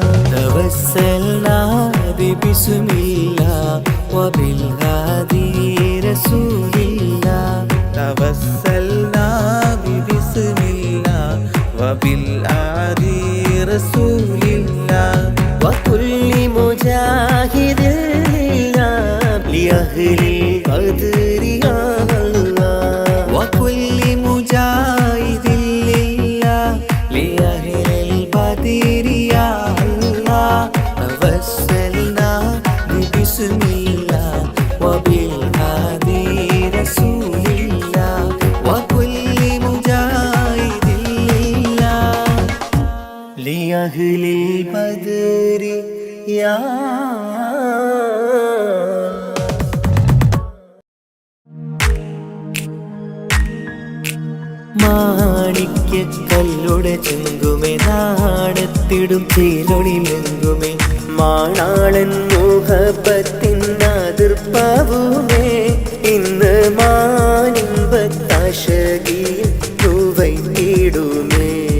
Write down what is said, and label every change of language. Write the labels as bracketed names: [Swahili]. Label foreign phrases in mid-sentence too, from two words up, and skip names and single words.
[Arabic] توسلنا بسم الله وبالهادي رسول الله. توسلنا بسم الله وبالعادي رسول الله. وكل مجاهد لله لأهل القدر يا الله. وكل مجاهد لله لأهل البدر يا الله. توسلنا بسم الله وبالهادي رسول الله. وكل مجاهد لله لأهل البدر يا [Malayalam] മാണിക്യക്കല്ലുടെ ചെങ്കുമേ നാടത്തിടും ചേലൊളിലെങ്കുമേ മാണാളൻ മുഹബത്തിൻ അതിർപ്പാവുമേ ഇന്ന് മാനിമ്പത്താശകിയിൽ തൂവൈത്തിടുമേ.